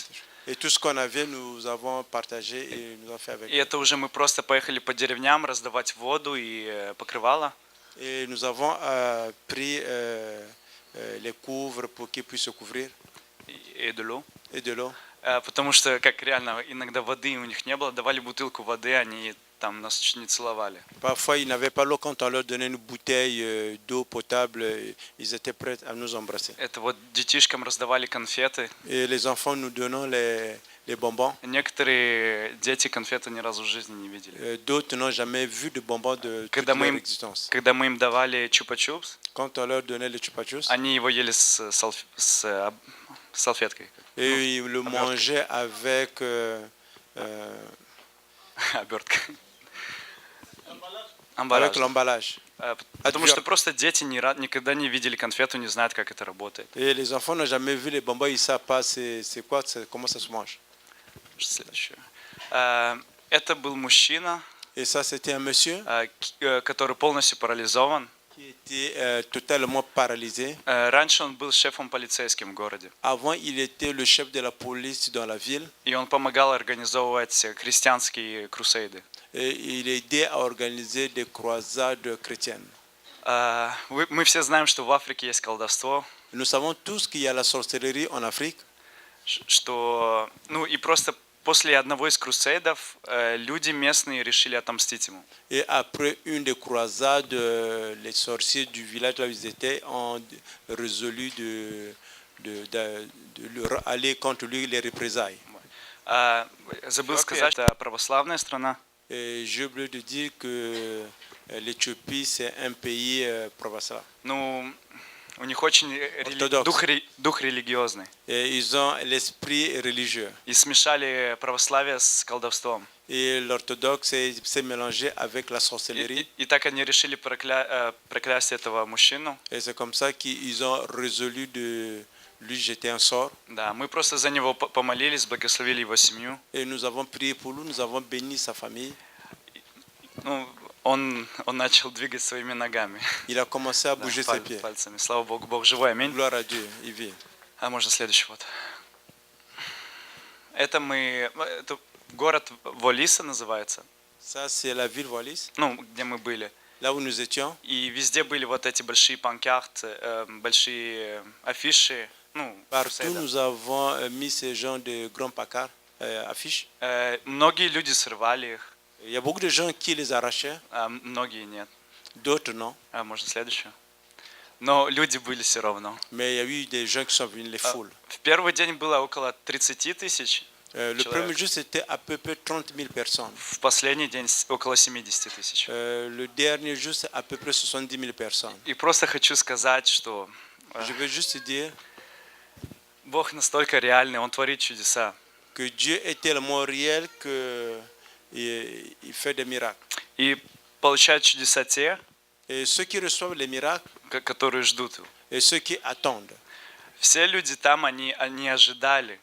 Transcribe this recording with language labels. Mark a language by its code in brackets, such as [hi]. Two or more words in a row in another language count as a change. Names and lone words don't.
[fr] Et tout ce qu'on avait, nous avons partagé et nous avons fait avec. [ru] И это уже мы просто поехали по деревням раздавать воду и покрывало. [fr] Et nous avons pris les couvres pour qu'ils puissent se couvrir И de l'eau. et de l'eau. [ru] Потому что, как реально, иногда воды у них не было, давали бутылку воды, они там нас чуть не целовали. [fr] Parfois, ils n'avaient pas l'eau. Quand on leur donnait une bouteille d'eau potable, ils étaient prêts à nous embrasser. [ru] Это вот детишкам раздавали конфеты. [fr] Et les enfants, nous donnons les bonbons. [ru] Некоторые дети конфеты ни разу в жизни не видели. [fr] D'autres n'ont jamais vu de bonbons de toute [ru] Когда [fr] leur [ru] мы [fr] existence. [ru] им давали чупа-чупс, [fr] Quand on leur donnait le chupa-chups, [ru] они его ели с салфеткой. [fr] et ils le mangeaient avec [ru] Обертка. [fr] avec Амбалаж. l'emballage. [ru] Потому что просто дети никогда не видели конфету, не знают, как это работает. [fr] Et les enfants n'ont jamais vu les bonbons, ils ne savent pas c'est quoi, comment ça se mange. [ru] Следующее. Это был мужчина, [fr] Et ça, c'était un monsieur [ru] который полностью парализован. [fr] qui était totalement paralysé. [ru] Раньше он был шефом полицейским в городе. [fr] Avant, il était le chef de la police dans la ville. [ru] И он помогал организовывать христианские крусейды. [fr] Et il aidait à organiser des croisades chrétiennes. [ru] Мы все знаем, что в Африке есть колдовство. [fr] Nous savons tous qu'il y a la sorcellerie en Afrique. [ru] Что, ну и просто после одного из крусейдов люди местные решили отомстить ему. [fr] Et après une des croisades, les sorciers du village là où ils étaient ont résolu de aller contre lui les représailles. [ru] Забыл сказать, это православная страна. [fr] Et j'ai oublié de dire que l'Éthiopie c'est un pays provincial. [ru] Ну, у них очень дух религиозный. [fr] Et ils ont l'esprit religieux. [ru] И смешали православие с колдовством. [fr] Et l'orthodoxe s'est mélangé avec la sorcellerie. [ru] И так они решили проклясть этого мужчину. [fr] Et c'est comme ça qu'ils ont résolu de lui jeter un sort. [ru] Да, мы просто за него помолились, благословили его семью. [fr] Et nous avons prié pour lui, nous avons béni sa famille. [ru] Ну, он начал двигать своими ногами. [fr] Il a commencé à [ru] Да, [fr] bouger ses pieds. [ru] пальцами. Слава Богу, Бог живой, аминь. [fr] Gloire à Dieu, il vit. [ru] А можно следующий вот. Это город Волиса называется, [fr] Ça, c'est la ville Wallis, [ru] ну, где мы были. [fr] là où nous étions. [ru] И везде были вот эти большие панкарты, большие афиши, ну, [fr] Partout, Crusade. nous avons mis ces gens de grands placards, affiches. [ru] Многие люди срывали их, [fr] Il y a beaucoup de gens qui les arrachaient, [ru] а многие нет. [fr] d'autres non. [ru] А можно следующую? Но люди были все равно. [fr] Mais il y a eu des gens qui sont venus les foules. [ru] В первый день было около 30 тысяч, [fr] Le [ru] человек. [fr] premier jour, c'était à peu près 30 000 personnes. [ru] в последний день около 70 тысяч. [fr] Le dernier jour, c'est à peu près 70 000 personnes. [ru] И просто хочу сказать, что [fr] Je veux juste dire [ru] Бог настолько реальный, Он творит чудеса. [fr] que Dieu est tellement réel qu'il fait des miracles. [ru] И получают чудеса те, [fr] Et ceux qui reçoivent les miracles [ru] которые ждут. [fr] et ceux qui attendent. [ru] Все люди там, они ожидали,